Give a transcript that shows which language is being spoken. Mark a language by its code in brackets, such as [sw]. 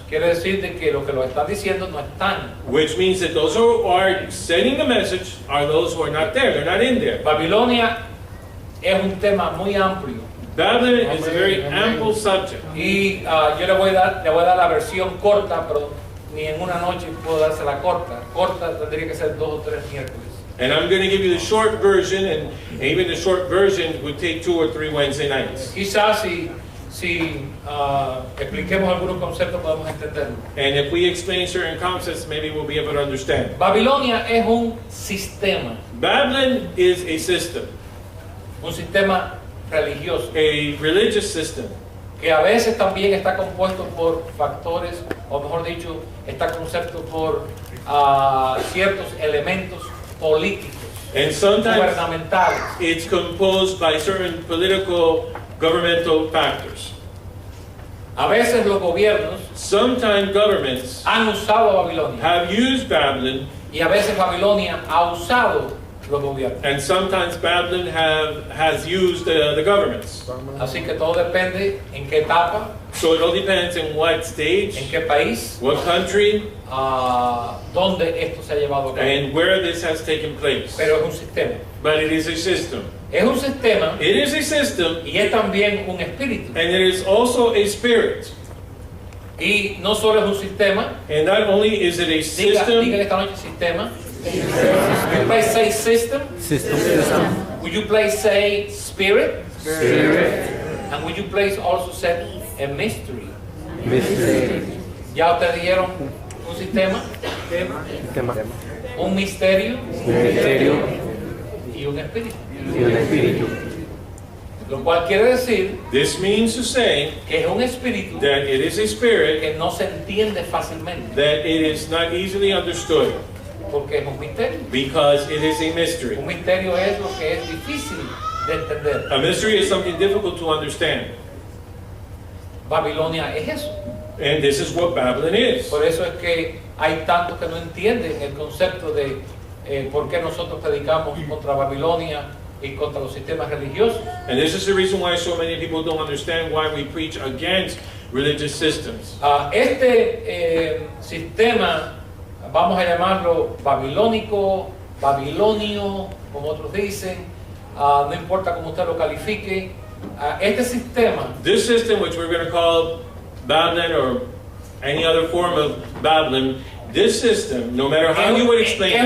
[es] Quiere decir de que los que lo están diciendo no están. [en] which means that those who are sending the message are those who are not there. They're not in there. [es] Babilonia es un tema muy amplio [en] Babylon is a very ample subject. [es] y yo le voy a dar la versión corta, pero ni en una noche puedo dársela corta. Corta tendría que ser 2 o 3 miércoles. [en] And I'm going to give you the short version, and even the short version would take 2 or 3 Wednesday nights. [es] Quizás si expliquemos algunos conceptos podemos entenderlo. [en] And if we explain certain concepts, maybe we'll be able to understand. [es] Babilonia es un sistema [en] Babylon is a system, [es] religioso, [en] a religious system, [es] que a veces también está compuesto por factores, o mejor dicho, está compuesto por ciertos elementos políticos, [en] and sometimes [es] gubernamentales. [en] it's composed by certain political, governmental factors. [es] A veces los gobiernos [en] Sometimes governments [es] han usado a Babilonia [en] have used Babylon, [es] y a veces Babilonia ha usado los gobiernos. [en] and sometimes Babylon has used the governments. [es] Así que todo depende en qué etapa, [en] So it all depends on what [es] en [en] stage, [es] qué país, [en] what country, [es] dónde esto se ha llevado a cabo. [en] and where this has taken place. [es] Pero es un sistema. [en] But it is a system. [es] Es un sistema [en] It is a system, [es] y es también un espíritu. [en] and it is also a spirit. [es] Y no solo es un sistema, [en] And not only is it a [es] diga [en] system, [es] esta noche sistema. [en] Would you please say system? Would you please say spirit? And would you please also say a mystery? [es] ¿Ya ustedes dijeron un sistema, un misterio y un espíritu? Lo cual quiere decir [en] this means to say [es] que es un espíritu [en] that it is a spirit, [es] que no se entiende fácilmente [en] that it is not easily understood, [es] porque es un misterio. [en] because it is a mystery. [es] Un misterio es lo que es difícil de entender. [en] A mystery is something difficult to understand. [es] Babilonia es eso. [en] And this is what Babylon is. [es] Por eso es que hay tantos que no entienden el concepto de por qué nosotros predicamos contra Babilonia y contra los sistemas religiosos. [en] And this is the reason why so many people don't understand why we preach against religious systems. [es] Este sistema, vamos a llamarlo babilónico, babilonio, como otros dicen, no importa cómo usted lo califique, este sistema [en] This system, which we're going to call Babylon or any other form of Babylon, this system, no matter how you would explain